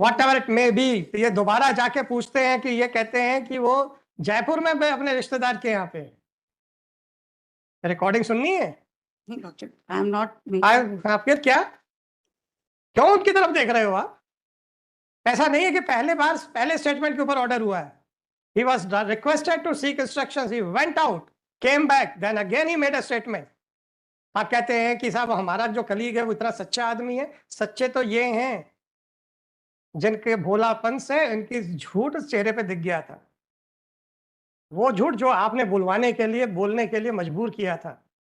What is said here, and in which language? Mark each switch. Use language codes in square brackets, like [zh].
[en] Whatever it may be, [hi] ये दोबारा जाके पूछते हैं कि ये कहते हैं कि वो जयपुर में अपने रिश्तेदार के यहाँ पे. रिकॉर्डिंग सुननी है? [en] I am not. [hi] आप फिर क्या, क्यों उनकी तरफ देख रहे हो आप? ऐसा नहीं है कि पहले स्टेटमेंट के ऊपर ऑर्डर हुआ है. [en] He was requested to seek instructions. He went out, came back, then again he made a statement. [hi] आप कहते हैं कि साहब हमारा जो कलीग है वो इतना सच्चा आदमी है. सच्चे तो ये हैं जिनके भोलापन से इनकी झूठ चेहरे पे दिख गया था. वो झूठ जो आपने बुलवाने के लिए, बोलने के लिए मजबूर किया था.